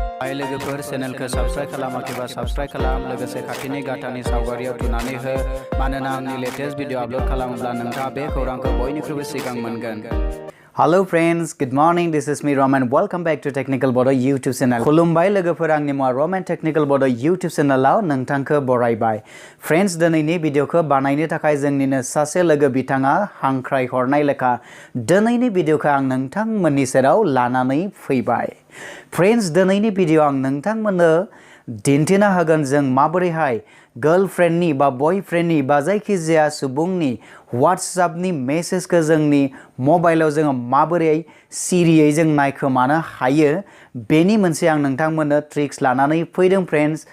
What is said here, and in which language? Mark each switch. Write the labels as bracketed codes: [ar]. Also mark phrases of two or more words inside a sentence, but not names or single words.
[brx] हाय लोगोफोर चेनेलखौ साबस्क्राइब खालामाखैबा साबस्क्राइब खालाम लोगोसे खाथिनि गाथानि सावगारियाव थुनानै हो मानोना आंनि [en] latest video upload [brx] खालामोब्ला नोंथाङा बे खौरांखौ बयनिख्रुइबो सिगां मोनगोन। [en] Hello friends, good morning. This is me Roman. Welcome back to Technical Bodo YouTube channel. [brx] खुलुमबाय लोगोफोर आंनि मुङा Roman Technical Bodo YouTube channelआव नोंथांखौ बरायबाय। Friends दिनैनि भिडिअखौ बानायनो थाखाय जोंनिनो सासे लोगो बिथाङा हांख्राय हरनाय लेखा दिनैनि भिडिअखौ आं नोंथांमोननि सेराव लानानै फैबाय। Friends दिनैनि भिडिअ आं नोंथांमोननो दिन्थिना होगोन जों माबोरैहाय गर्लफ्रेन्डनि बा बयफ्रेन्डनि बा जायखिजाया सुबुंनि WhatsAppनि मेसेजखौ जोंनि मबाइलाव जोङो माबोरै सिरियै जों नायखोमानो हायो बेनि मोनसे आं नोंथांमोननो ट्रिक्स लानानै फैदों फ्रेन्ड्स।